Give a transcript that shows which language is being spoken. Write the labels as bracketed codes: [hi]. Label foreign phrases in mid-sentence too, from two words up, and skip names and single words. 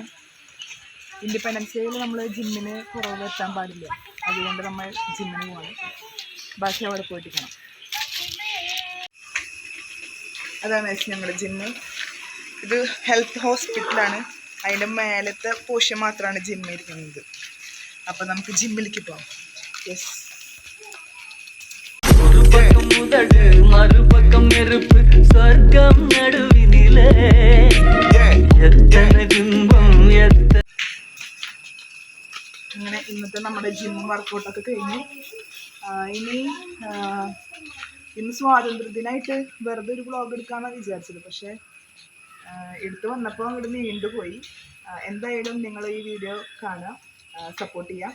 [ml] ഇൻഡിപെൻഡൻസ് ഡേയിൽ നമ്മൾ ജിമ്മിന് കുറവ് വരുത്താൻ പാടില്ല, അതുകൊണ്ട് നമ്മൾ ജിമ്മിന് പോവാണ്. ബാക്കി അവിടെ പോയിട്ട് കാണാം. അതാണ് ഞങ്ങളുടെ ജിമ്മ്. ഇത് ഹെൽത്ത് ഹോസ്പിറ്റലാണ്. അതിൻ്റെ മേലത്തെ പോർഷൻ മാത്രമാണ് ജിമ്മ് ഇരിക്കുന്നത്. അപ്പം നമുക്ക് ജിമ്മിലേക്ക് പോകാം. യെസ്. [ta] மறுபக்கம் நெருப்பு சொர்க்கம் நடுவினிலே எத்தனை துன்பம் [ml] അങ്ങനെ ഇന്നത്തെ നമ്മുടെ ജിം വർക്കൗട്ടൊക്കെ കഴിഞ്ഞു. ഇന്ന് സ്വാതന്ത്ര്യദിനായിട്ട് വെറുതെ ഒരു വ്ളോഗ് എടുക്കാമെന്നാണ് വിചാരിച്ചത്. പക്ഷേ എടുത്തു വന്നപ്പോൾ അങ്ങോട്ട് നീണ്ടുപോയി. എന്തായാലും നിങ്ങൾ ഈ വീഡിയോ കാണുക, സപ്പോർട്ട് ചെയ്യുക.